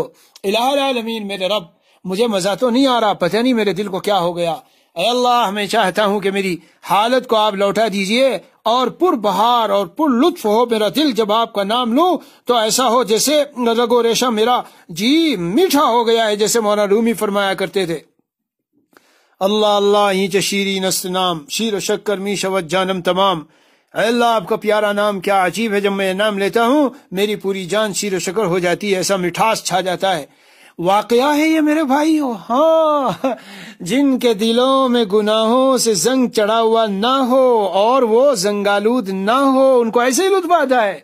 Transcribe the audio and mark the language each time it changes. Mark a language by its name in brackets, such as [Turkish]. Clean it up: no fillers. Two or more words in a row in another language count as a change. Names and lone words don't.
[Arabic] الہ العالمین [Urdu] میرے رب، مجھے مزہ تو نہیں آ رہا، پتہ نہیں میرے دل کو کیا ہو گیا، اے اللہ میں چاہتا ہوں کہ میری حالت کو آپ لوٹا دیجئے اور پر بہار اور پر لطف ہو میرا دل، جب آپ کا نام لوں تو ایسا ہو جیسے رگ و ریشہ میرا جی میٹھا ہو گیا ہے، جیسے مولانا رومی فرمایا کرتے تھے، [Persian] اللہ اللہ اینچ شیرین است نام، شیر و شکر می شود جانم تمام۔ [Urdu] اے اللہ آپ کا پیارا نام کیا عجیب ہے، جب میں نام لیتا ہوں میری پوری جان شیر و شکر ہو جاتی ہے، ایسا مٹھاس چھا جاتا ہے۔ واقعہ ہے یہ میرے بھائیو، ہاں، جن کے دلوں میں گناہوں سے زنگ چڑھا ہوا نہ ہو اور وہ زنگالود نہ ہو، ان کو ایسے ہی لطف آتا ہے۔